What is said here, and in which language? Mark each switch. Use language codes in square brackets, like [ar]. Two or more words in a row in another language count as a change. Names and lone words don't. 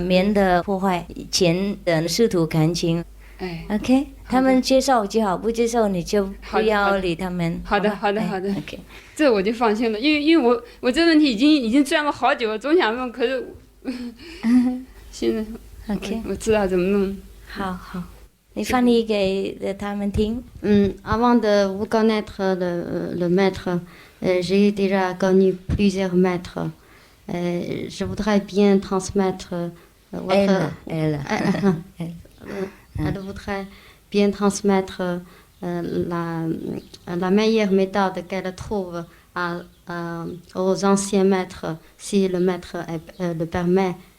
[zh] 免得破坏前的师徒感情。OK， 他们接受就好，不接受你就不要理他们。好的。OK， 这我就放心了，因为我这个问题已经转了好久，总想问，可是现在。 OK，我知道怎么弄。好，你翻译给他们听。 [fr] Avant de vous connaître le maître, j'ai déjà connu plusieurs maîtres. Je voudrais bien transmettre votre. Elle voudrait bien transmettre la meilleure méthode qu'elle trouve aux anciens maîtres, si le maître le permet.